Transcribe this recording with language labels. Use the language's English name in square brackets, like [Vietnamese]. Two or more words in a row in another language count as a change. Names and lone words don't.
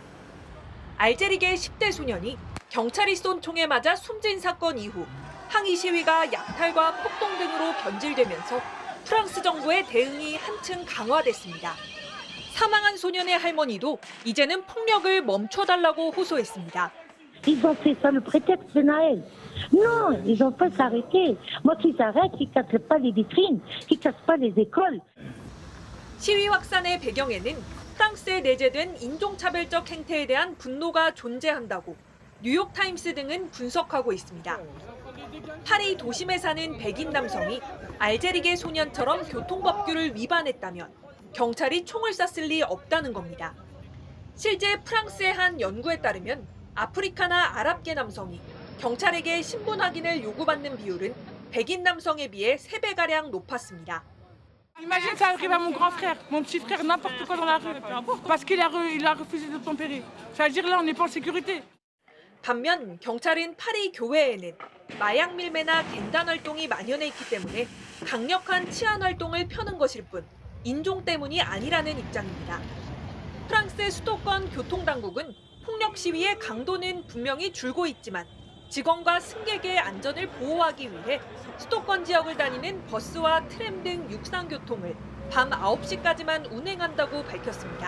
[Korean] 알제리계 10대 소년이 경찰이 쏜 총에 맞아 숨진 사건 이후 항의 시위가 약탈과 폭동 등으로 변질되면서 프랑스 정부의 대응이 한층 강화됐습니다. 사망한 소년의 할머니도 이제는 폭력을 멈춰달라고 호소했습니다. [French] Ils ont fait ça le prétexte de Noël. Non, ils ont pas s'arrêter. Moi, qu'ils arrêtent, qu'ils cassent pas les vitrines, qu'ils cassent pas les écoles. [Korean] 시위 확산의 배경에는 프랑스에 내재된 인종차별적 행태에 대한 분노가 존재한다고 뉴욕타임스 등은 분석하고 있습니다. 파리 도심에 사는 백인 남성이 알제리계 소년처럼 교통법규를 위반했다면 경찰이 총을 쐈을 리 없다는 겁니다. 실제 프랑스의 한 연구에 따르면 아프리카나 아랍계 남성이 경찰에게 신분 확인을 요구받는 비율은 백인 남성에 비해 3배가량 높았습니다. [French] Imagine ça arrive à mon grand frère, mon petit frère, n'importe quoi dans la rue, parce qu'il a refusé d'obtempérer. Ça veut dire là, on n'est pas en sécurité. [Korean] 반면 경찰은 파리 교외에는 마약 밀매나 갱단 활동이 만연해 있기 때문에 강력한 치안 활동을 펴는 것일 뿐 인종 때문이 아니라는 입장입니다. 프랑스 수도권 교통당국은 폭력 시위의 강도는 분명히 줄고 있지만 직원과 승객의 안전을 보호하기 위해 수도권 지역을 다니는 버스와 트램 등 육상교통을 밤 9시까지만 운행한다고 밝혔습니다.